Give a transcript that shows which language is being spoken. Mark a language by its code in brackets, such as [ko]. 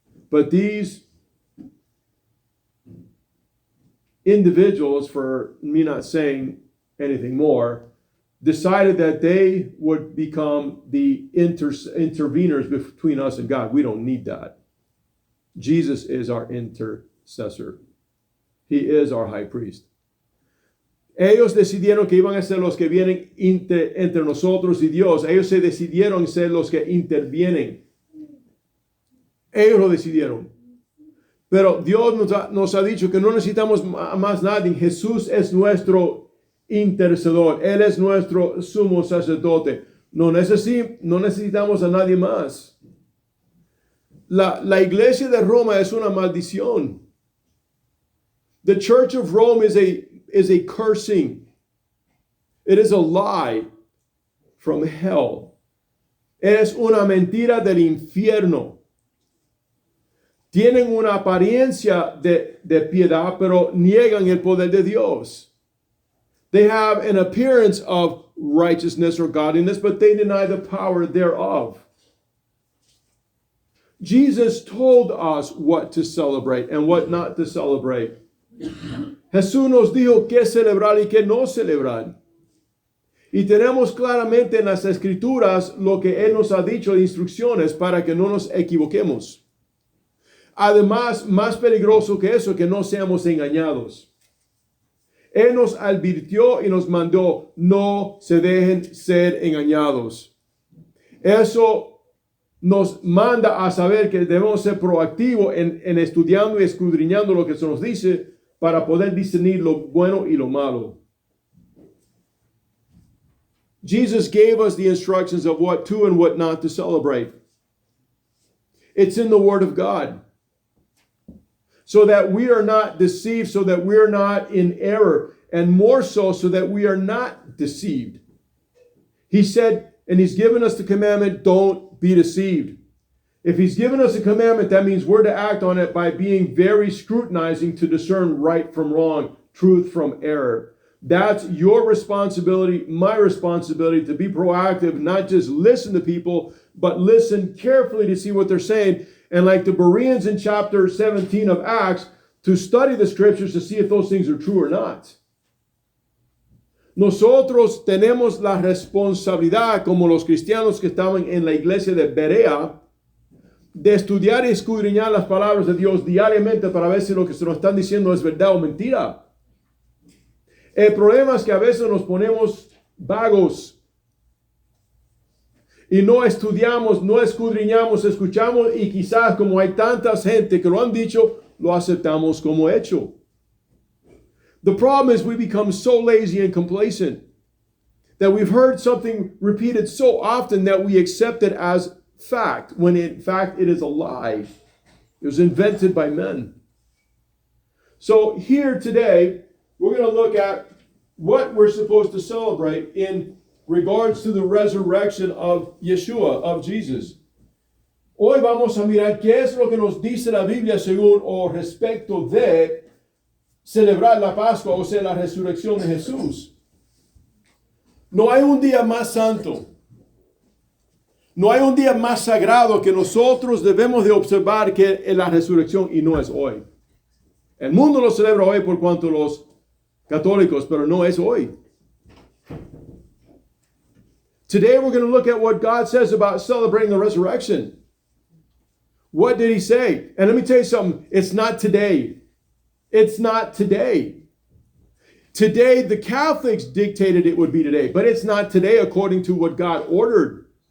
[en] But these individuals, for me not saying anything more, decided that they would become the interveners between us and God. We don't need that. Jesus is our intercessor. He is our high priest. [es] Ellos decidieron que iban a ser los que vienen entre nosotros y Dios. Ellos se decidieron ser los que intervienen. Ellos lo decidieron. Pero Dios nos ha dicho que no necesitamos más nadie. Jesús es nuestro intercedor. Él es nuestro sumo sacerdote. No necesitamos a nadie más. La iglesia de Roma es una maldición. [en] The Church of Rome is a cursing. It is a lie from hell. [es] Es una mentira del infierno. Tienen una apariencia de piedad, pero niegan el poder de Dios. [en] They have an appearance of righteousness or godliness, but they deny the power thereof. Jesus told us what to celebrate and what not to celebrate. [es] Jesús nos dijo qué celebrar y qué no celebrar. Y tenemos claramente en las Escrituras lo que Él nos ha dicho de instrucciones para que no nos equivoquemos. Además, más peligroso que eso, que no seamos engañados. Él nos advirtió y nos mandó, no se dejen ser engañados. Eso nos manda a saber que debemos ser proactivos en estudiando y escudriñando lo que se nos dice para poder discernir lo bueno y lo malo. [en] Jesus gave us the instructions of what to and what not to celebrate. It's in the Word of God. So that we are not deceived, so that we are not in error, and more so that we are not deceived. He said, and He's given us the commandment, don't be deceived. If He's given us a commandment, that means we're to act on it by being very scrutinizing to discern right from wrong, truth from error. That's your responsibility, my responsibility, to be proactive, not just listen to people, but listen carefully to see what they're saying. And like the Bereans in chapter 17 of Acts, to study the scriptures to see if those things are true or not. [es] Nosotros tenemos la responsabilidad, como los cristianos que estaban en la iglesia de Berea, de estudiar y escudriñar las palabras de Dios diariamente para ver si lo que se nos están diciendo es verdad o mentira. El problema es que a veces nos ponemos vagos y no estudiamos, no escudriñamos, escuchamos y quizás como hay tanta gente que lo han dicho, lo aceptamos como hecho. [en] The problem is we become so lazy and complacent that we've heard something repeated so often that we accept it as fact, when in fact it is a lie. It was invented by men. So here today, we're going to look at what we're supposed to celebrate in regards to the resurrection of Yeshua, of Jesus. [es] Hoy vamos a mirar qué es lo que nos dice la Biblia según o respecto de celebrar la Pascua, o sea, la resurrección de Jesús. No hay un día más santo. No hay un día más sagrado que nosotros debemos de observar que es la resurrección y no es hoy. El mundo lo celebra hoy por cuanto los católicos, pero no es hoy. [en] Today we're going to look at what God says about celebrating the resurrection. What did he say? And let me tell you something. It's not today. It's not today. Today, the Catholics dictated it would be today, but it's not today according to what God ordered.